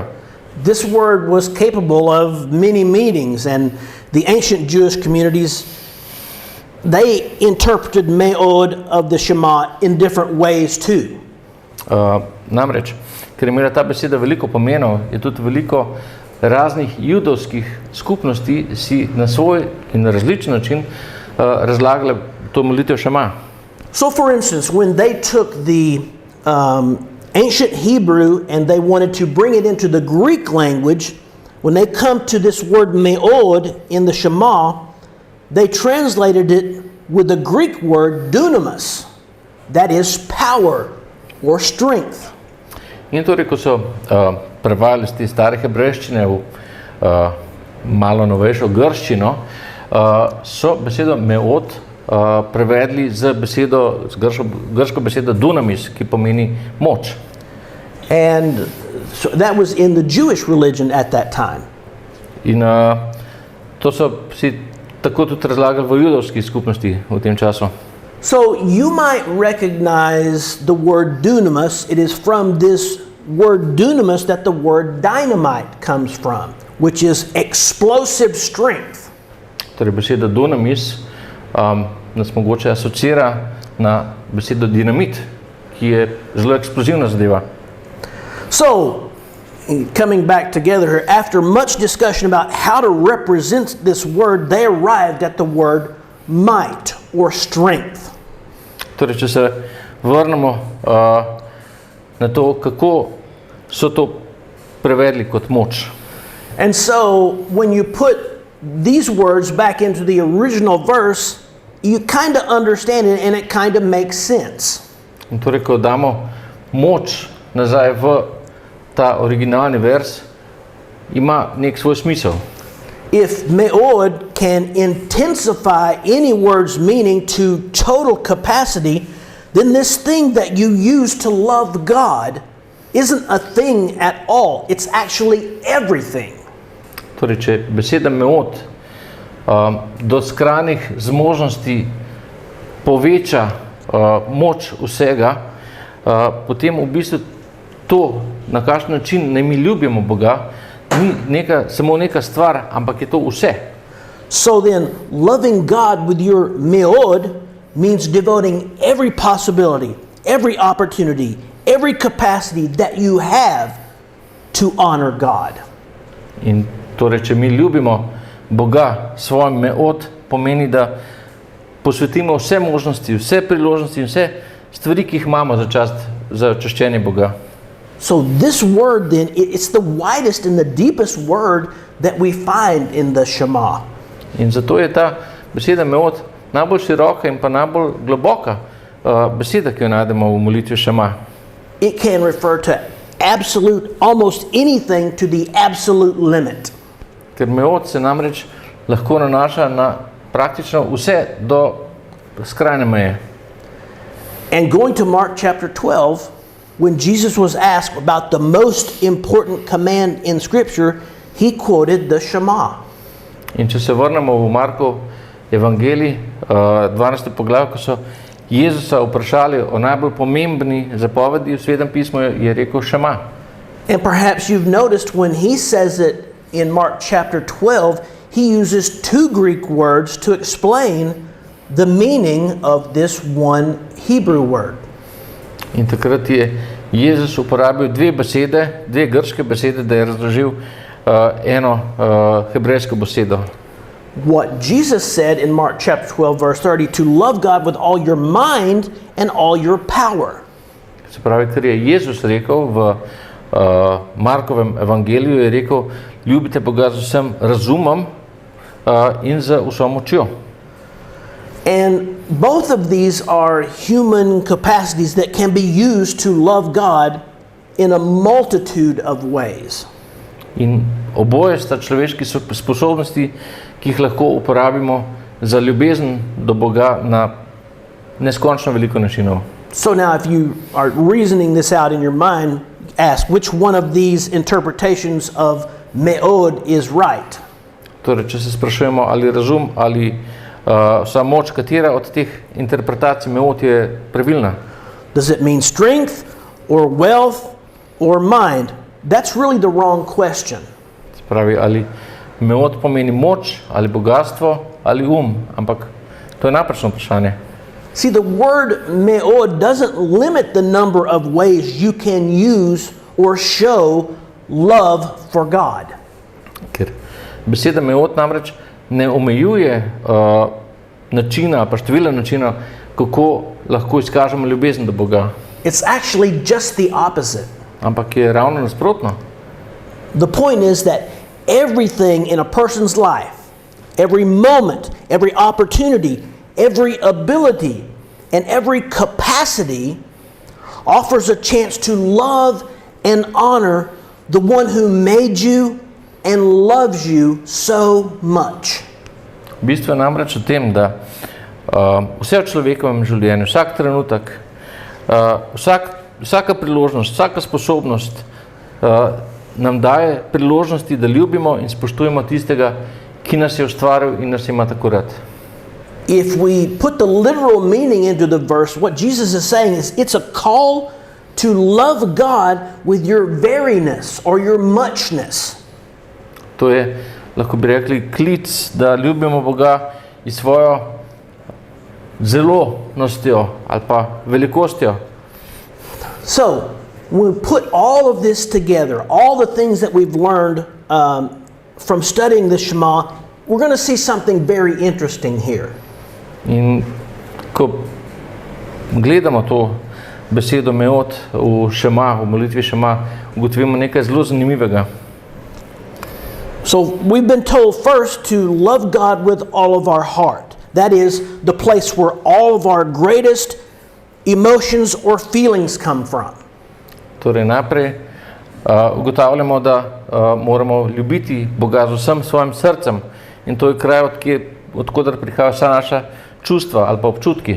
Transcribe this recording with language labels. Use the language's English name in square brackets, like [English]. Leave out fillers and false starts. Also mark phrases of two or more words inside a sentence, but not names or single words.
[English] This word was capable of many meanings, and the ancient Jewish communities, they interpreted me'od of the Shema in different ways too. [Slovenian] Namreč, ker je imela ta beseda veliko pomenov, je tudi veliko raznih judovskih skupnosti si na svoj in na različen način razlagale to molitev Šema. [English] So for instance, when they took the ancient Hebrew and they wanted to bring it into the Greek language, when they come to this word me'od in the Shema, they translated it with the Greek word dunamis, that is power or strength. [Slovenian] In torej, ko so prevajali iz te stare hebrejščine v malo novejšo grščino, so besedo me'od prevedli z grško besedo dunamis, ki pomeni moč. [English] And so that was in the Jewish religion at that time. [Slovenian] In to so si tako tudi razlagali v judovski skupnosti v tem času. [English] So you might recognize the word dunamis. It is from this word dunamis that the word dynamite comes from, which is explosive strength. [Slovenian] Torej beseda dunamis nas mogoče asocira na besedo dinamit, ki je zelo eksplozivna zadeva. [English] So, coming back together here, after much discussion about how to represent this word, they arrived at the word might or strength. [Slovenian] Torej, če se vrnemo na to, kako so to prevedli kot moč. [English] And so, when you put these words back into the original verse, you kind of understand it and it kind of makes sense. [Slovenian] In torej, ko damo moč nazaj v ta originalni vers, ima nek svoj smisel. [English] If me'od can intensify any word's meaning to total capacity, then this thing that you use to love God isn't a thing at all. It's actually everything. [Slovenian] Torej, če beseda me'od do skrajnih zmožnosti poveča moč vsega, potem v bistvu to, na kakšen način ne mi ljubimo Boga, ni samo neka stvar, ampak je to vse. [English] So then, loving God with your me'od means devoting every possibility, every opportunity, every capacity that you have to honor God. [Slovenian] In torej, če mi ljubimo Boga svojim me'od, pomeni, da posvetimo vse možnosti, vse priložnosti in vse stvari, ki jih imamo za čaščenje Boga. [English] So this word then, it's the widest and the deepest word that we find in the Shema. [Slovenian] In zato je ta beseda me'od najbolj široka in pa najbolj globoka beseda, ki jo najdemo v molitvi Šema. [English] it can refer to absolute, almost anything to the absolute limit. [Slovenian] Ker meod se namreč lahko nanaša na praktično vse do skrajne meje. [English] And going to Mark chapter 12, when Jesus was asked about the most important command in Scripture, he quoted the Shema. [Slovenian] In če se vrnemo v Markov evangelij, 12. poglavje, ko so Jezusa vprašali o najbolj pomembni zapovedi v svetem pismu, je rekel Šema. [English] And perhaps you've noticed when he says it in Mark chapter 12, he uses two Greek words to explain the meaning of this one Hebrew word. [Slovenian] In takrat je Jezus uporabil dve grške besede, da je razložil eno hebrejsko besedo. [English] What Jesus said in Mark chapter 12 verse 30, to love God with all your mind and all your power. [Slovenian] Se pravi, kar je Jezus rekel v Markovem evangeliju, je rekel, ljubite Boga z vsem razumom in z vso močjo. [English] And both of these are human capacities that can be used to love God in a multitude of ways. [Slovenian] In oboje sta človeški sposobnosti, ki jih lahko uporabimo za ljubezen do Boga na neskončno veliko načinov. [English] So now if you are reasoning this out in your mind, ask which one of these interpretations of meod is right. [Slovenian] Torej, če se sprašujemo, ali razum ali vsa moč, katera od teh interpretacij meod je pravilna. [English] Does it mean strength or wealth or mind? That's really the wrong question. [Slovenian] Se pravi, ali meod pomeni moč, ali bogatstvo, ali ampak to je napačno vprašanje. [English] See, the word meod doesn't limit the number of ways you can use or show love for God. [Slovenian] Ker beseda meod namreč ne omejuje načina, pa števila načina, kako lahko izkažemo ljubezen do Boga. [English] It's actually just the opposite. [Slovenian] Ampak je ravno nasprotno. [English] The point is that everything in a person's life, every moment, every opportunity, every ability, and every capacity offers a chance to love and honor the one who made you and loves you so much. [Slovenian] Bistvo je namreč v tem, da vse v človekovem življenju, vsak trenutek, vsaka priložnost, vsaka sposobnost nam daje priložnosti, da ljubimo in spoštujemo tistega, ki nas je ustvaril in nas ima tako rad. [English] If we put the literal meaning into the verse, what Jesus is saying is it's a call to love God with your veriness or your muchness. [Slovenian] To je, lahko bi rekli, klic, da ljubimo Boga in svojo zelonostjo ali pa velikostjo. [English] So, when we put all of this together, all the things that we've learned from studying the Shema, we're going to see something very interesting here. [Slovenian] In ko gledamo to besedo meod v Šema, v molitvi Šema, ugotovimo nekaj zelo zanimivega. [English] So we've been told first to love God with all of our heart. That is the place where all of our greatest emotions or feelings come from. [Slovenian] Torej najprej ugotavljamo, da moramo ljubiti Boga z vsem svojim srcem in to je kraj, odkoder prihaja vsa naša čustva ali pa občutki.